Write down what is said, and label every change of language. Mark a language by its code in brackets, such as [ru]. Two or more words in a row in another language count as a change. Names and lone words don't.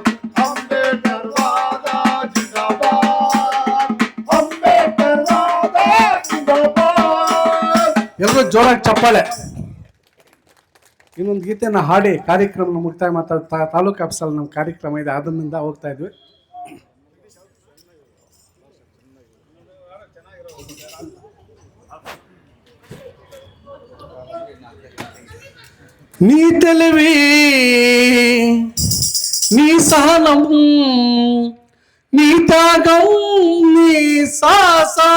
[kn] ಅಂಬೇಡ್ಕರ್ ವಾದ ಜಿಂದಾಬಾದ್. ಅಂಬೇಡ್ಕರ್ ವಾದ ಜಿಂದಾಬಾದ್. ಎಲ್ಲರೂ ಜೋರಾಗಿ ಚಪ್ಪಾಳೆ. ಇನ್ನೊಂದು ಗೀತೆನ ಹಾಡಿ ಕಾರ್ಯಕ್ರಮ ಮುಕ್ತಾಯ ಮಾಡ್ತಾ ತಾಲೂಕು ಆಫೀಸಲ್ಲಿ ನಮ್ಮ ಕಾರ್ಯಕ್ರಮ ಇದೆ, ಅದರಿಂದ ಹೋಗ್ತಾ ಇದ್ವಿ. [te] నీ తెలివి నీ సహనం నీ త్యాగం నీ సాస